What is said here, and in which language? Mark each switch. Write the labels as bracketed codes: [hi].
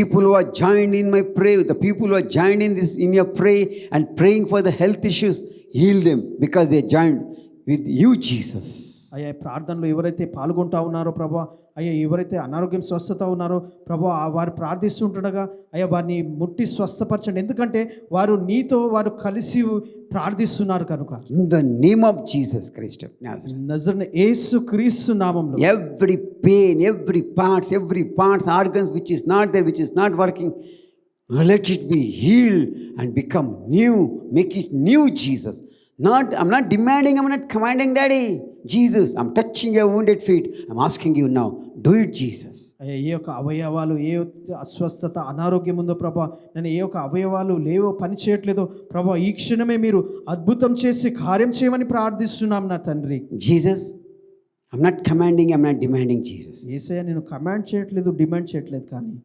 [en] People who are joined in my prayer, the people who are joined in this in your pray and praying for the health issues, heal them because they joined with you, Jesus. [te] అయ్యా ప్రార్థనలో ఎవరైతే పాల్గొంటా ఉన్నారో ప్రభా, అయ్యా ఎవరైతే అనారోగ్యం స్వస్థత ఉన్నారో ప్రభా వారు ప్రార్థిస్తుండగా అయ్యా వారిని ముట్టి స్వస్థపరచండి, ఎందుకంటే వారు నీతో వారు కలిసి ప్రార్థిస్తున్నారు కనుక. [en] In the name of Jesus Christ of Nazareth, [te] నజరుడైన యేసుక్రీస్తు నామములో [en] every pain, every parts, organs which is not there, which is not working, let it be healed and become new. Make it new, Jesus. I'm not demanding, I'm not commanding, Daddy. Jesus, I'm touching your wounded feet. I'm asking you now, do it, Jesus. [te] అయ్యా ఏ యొక్క అవయవాలు ఏ అస్వస్థత అనారోగ్యం ఉందో ప్రభా, నేను ఏ యొక్క అవయవాలు లేవో పని చేయట్లేదో ప్రభా, ఈ క్షణమే మీరు అద్భుతం చేసి కార్యం చేయమని ప్రార్థిస్తున్నాం నా తండ్రి. [en] Jesus, I'm not commanding, I'm not demanding, Jesus. [te] యేసయ్యా నేను కమాండ్ చేయట్లేదు, డిమాండ్ చేయట్లేదు, కానీ